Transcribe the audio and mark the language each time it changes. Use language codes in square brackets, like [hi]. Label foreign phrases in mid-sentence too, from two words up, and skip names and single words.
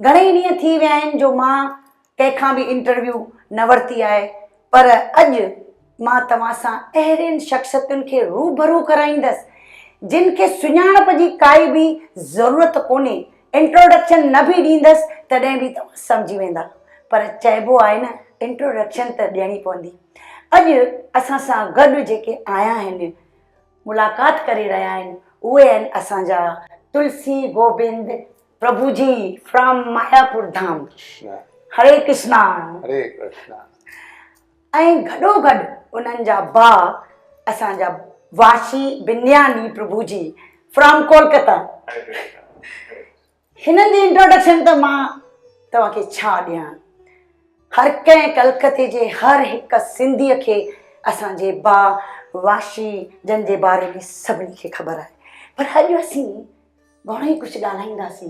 [sd] घणेई ॾींहं थी विया आहिनि जो मां कंहिंखां बि इंटरव्यू न वरिती आहे, पर अॼु मां तव्हां सां अहिड़ियुनि शख़्सियतुनि खे रूबरू कराईंदसि जिन खे सुञाणप जी काई बि ज़रूरत कोन्हे। इंट्रोडक्शन न बि ॾींदसि तॾहिं बि तव्हां सम्झी वेंदा, पर चइबो आहे न, इंट्रोडक्शन त ॾियणी पवंदी। अॼु असां सां गॾु जेके आया आहिनि, मुलाक़ात करे रहिया आहिनि, उहे आहिनि असांजा तुलसी गोबिंद प्रभु जी फ्रॉम मायापुर धाम। हरे कृष्णा। हरे कृष्णा। ऐं गॾो गॾु उन्हनि जा भाउ असांजा वाशी बिन्यानी प्रभु जी फ्रॉम कोलकाता। हिननि जी इंट्रोडक्शन त मां तव्हांखे छा ॾियां। हर कंहिं कलकते जे हर हिकु सिंधीअ खे असांजे भाउ वाशी जन जे बारे में सभिनी खे ख़बर आहे, पर अॼु असीं घणो ई कुझु ॻाल्हाईंदासीं।